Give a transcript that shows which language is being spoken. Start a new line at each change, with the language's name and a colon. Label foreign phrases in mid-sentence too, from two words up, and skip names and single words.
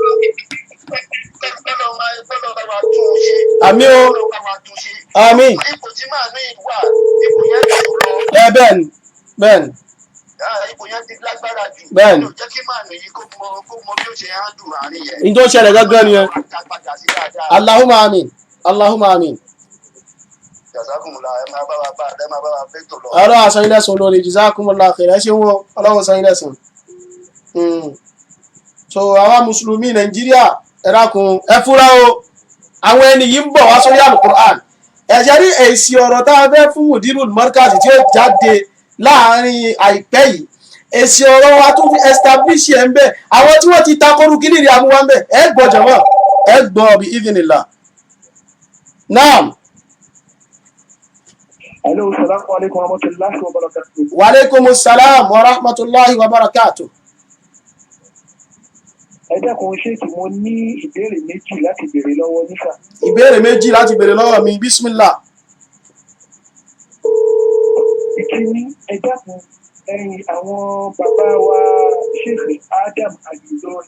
Yoruba: Àmín o. Àmín. Ipò tí màá ní ìwà ipò yẹn ti lọ. Bẹ́ẹ̀ni bẹ́ẹ̀ni. Ipò yẹn ti lágbára jù. Bẹ́ẹ̀ni. Jẹ́ kí màá nìyí kó mọ bí ó ṣe hàn dùn àárín yẹn. Ní tó ṣẹlẹ̀ gángan nìyẹn.
Arabic: اللهم آمين. اللهم آمين.
Yoruba: Ọlọ́run àṣà ilẹ̀ sùn lórí
Arabic: جزاكم الله خيرا
Yoruba: ṣe wọ́n ọlọ́run sàn ilẹ̀ sùn. So àwa mùsùlùmí Nàìjíríà ẹ̀rákun ẹ fúra o àwọn ẹni yìí ń bọ̀ wá sórí Al-Qur'an ẹ̀ṣẹ̀ rí èsì ọ̀rọ̀ tá a fẹ́ fún Mudirul Markaz tí ó jáde láàrin àìpẹ́ yìí èsì ọ̀rọ̀ wa tó fi establish ẹ̀ ń bẹ̀ àwọn tí wọ́n ti takoru kí nìyí amúwá ń bẹ̀ ẹ gbọ́ jọ̀wọ́ ẹ gbọ́ bí idhnillah. Naam.
Arabic: Hello, السلام عليكم ورحمة الله وبركاته. وعليكم السلام ورحمة الله وبركاته.
Yoruba: Ẹ dákun ṣéèkì mo ní ìbéèrè méjì láti béèrè lọ́wọ́ nífà. Ìbéèrè méjì láti béèrè lọ́wọ́ mi bismillah. Ìkíní ẹ dákun ẹ̀yin àwọn bàbá wa Sheikh Adam Al-Ilory.